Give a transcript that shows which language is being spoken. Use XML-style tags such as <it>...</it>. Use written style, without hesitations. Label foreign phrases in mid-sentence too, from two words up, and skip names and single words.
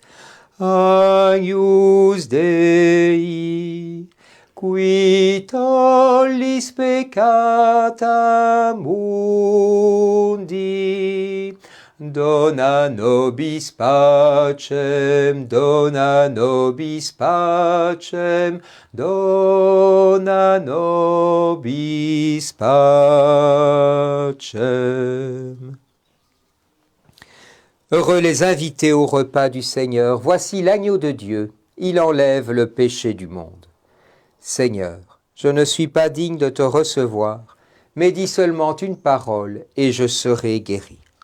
<la>Agnus Dei, qui tollis peccata mundi, dona nobis pacem, dona nobis pacem, dona nobis pacem.</la> <fr>Heureux les invités au repas du Seigneur, voici l'agneau de Dieu, il enlève le péché du monde. Seigneur, je ne suis pas digne de te recevoir, mais dis seulement une parole et je serai guéri.</fr>